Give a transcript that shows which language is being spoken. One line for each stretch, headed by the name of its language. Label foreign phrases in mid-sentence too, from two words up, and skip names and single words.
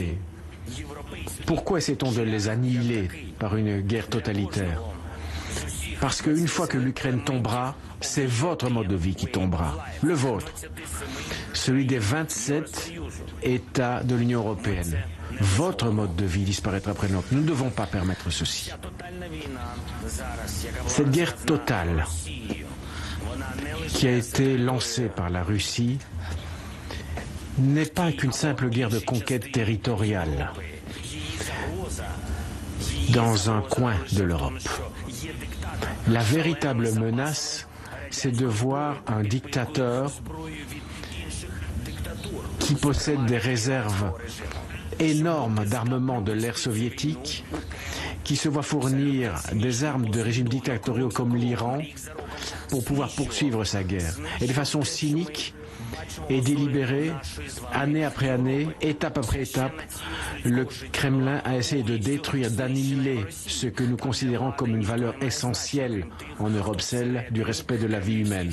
French: Pourquoi essaie-t-on de les annihiler par une guerre totalitaire? Parce qu'une fois que l'Ukraine tombera, c'est votre mode de vie qui tombera, le vôtre, celui des 27 États de l'Union européenne. Votre mode de vie disparaîtra après le nôtre. Nous ne devons pas permettre ceci.
Ukrainian: Тотальна війна зараз, яка була
French: Cette guerre
Ukrainian: розв'язана
French: totale
Ukrainian: Росією, вона не лише
French: qui a été lancée par la Russie n'est pas qu'une simple guerre de conquête territoriale
Ukrainian: її загроза,
French: dans un coin de l'Europe.
Ukrainian: що є диктатор.
French: La véritable menace, c'est de voir un dictateur
Ukrainian: Зброю від інших диктатур.
French: qui possède des réserves énormes d'armement de l'ère soviétique, qui se voit fournir des armes de régimes dictatoriaux comme l'Iran, pour pouvoir poursuivre sa guerre. Et de façon cynique et délibérée, année après année, étape après étape, le Kremlin a essayé de détruire, d'annihiler ce que nous considérons comme une valeur essentielle en Europe, celle du respect de la vie humaine.